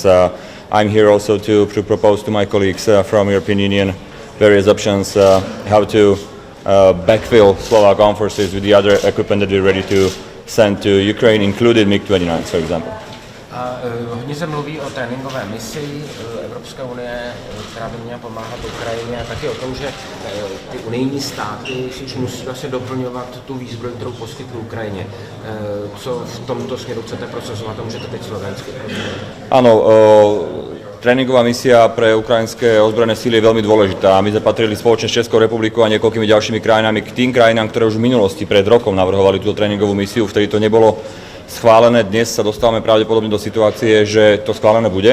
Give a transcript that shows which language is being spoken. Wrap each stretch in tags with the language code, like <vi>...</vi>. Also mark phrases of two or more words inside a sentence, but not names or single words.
<en>I'm here also to propose to my colleagues from European Union various options how to backfill Slovak armed forces with the other equipment that we're ready to send to Ukraine, including MiG-29, for example.</en> <cs>Hodně se mluví o tréninkové misi Evropské unie, která by měla pomáhat Ukrajině, a taky o tom, že ty unijní státy si musí vlastně doplňovat tu výzbroj, kterou poskytly Ukrajině. Co v tomto směru chcete prosazovat a můžete teď slovensky?</cs> <sk>Áno, tréningová misia pre ukrajinské ozbrojené síly je veľmi dôležitá. My sme patrili spoločne s Českou republikou a niekoľkými ďalšími krajinami k tým krajinám, ktoré už v minulosti pred rokom navrhovali túto tréningovú misiu, vtedy to nebolo schválené. Dnes sa dostávame pravdepodobne do situácie, že to schválené bude.</sk>